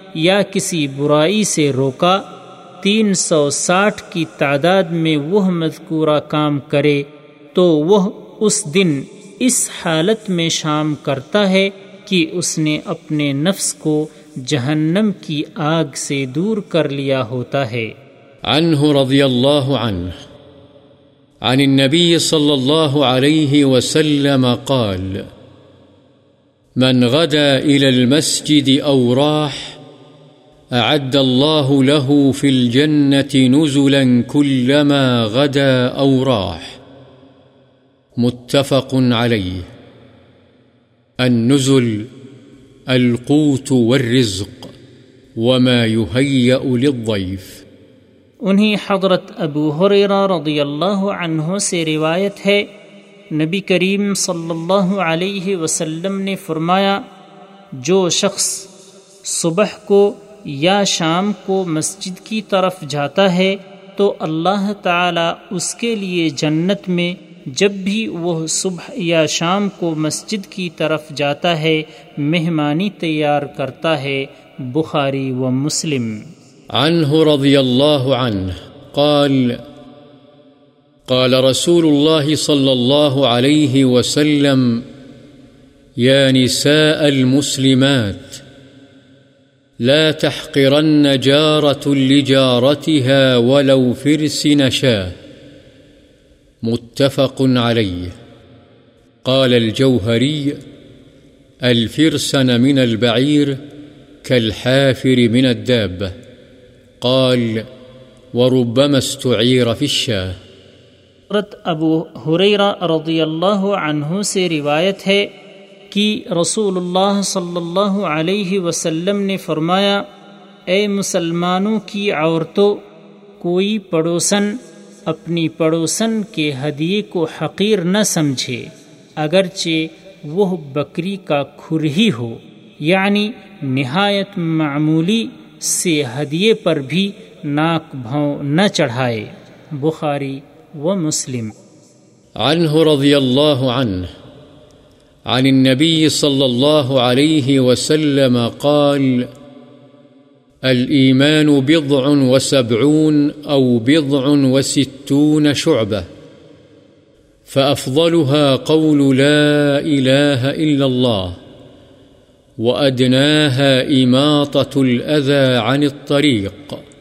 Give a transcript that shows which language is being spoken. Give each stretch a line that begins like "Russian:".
Urdu: یا کسی برائی سے روکا، 360 کی تعداد میں وہ مذکورہ کام کرے تو وہ اس دن اس حالت میں شام کرتا ہے کہ اس نے اپنے نفس کو جہنم کی آگ سے دور کر لیا ہوتا ہے۔
Arabic: عنہ رضی اللہ عنہ عن النبي صلى الله عليه وسلم قال من غدا إلى المسجد أو راح أعد الله له في الجنة نزلا كلما غدا أو راح، متفق عليه۔ النزل القوت والرزق وما يهيأ للضيف۔
Urdu: انہیں حضرت ابو ہریرہ رضی اللہ عنہ سے روایت ہے، نبی کریم صلی اللہ علیہ وسلم نے فرمایا، جو شخص صبح کو یا شام کو مسجد کی طرف جاتا ہے تو اللہ تعالی اس کے لیے جنت میں جب بھی وہ صبح یا شام کو مسجد کی طرف جاتا ہے مہمانی تیار کرتا ہے۔ بخاری و مسلم۔
Arabic: عنه رضي الله عنه قال قال رسول الله صلى الله عليه وسلم يا نساء المسلمات لا تحقرن جارة لجارتها ولو فرس نشاة، متفق عليه۔ قال الجوهري الفرسن من البعير كالحافر من الدابة، قال وربما استعير في الشاه۔
Urdu: حضرت ابو ہریرہ رضی اللہ عنہ سے روایت ہے کہ رسول اللہ صلی اللہ علیہ وسلم نے فرمایا، اے مسلمانوں کی عورتوں، کوئی پڑوسن اپنی پڑوسن کے ہدیے کو حقیر نہ سمجھے اگرچہ وہ بکری کا کھر ہی ہو، یعنی نہایت معمولی سے ہدیے پر بھی ناک بھوں نہ چڑھائے۔ بخاری و مسلم۔
Arabic: عنہ رضی اللہ عنہ عن النبی صلی اللہ علیہ وسلم قال الایمان بضع وسبعون او بضع وستون شعبہ فافضلها قول لا الہ الا اللہ وأدناها إماطة الأذى عن الطريق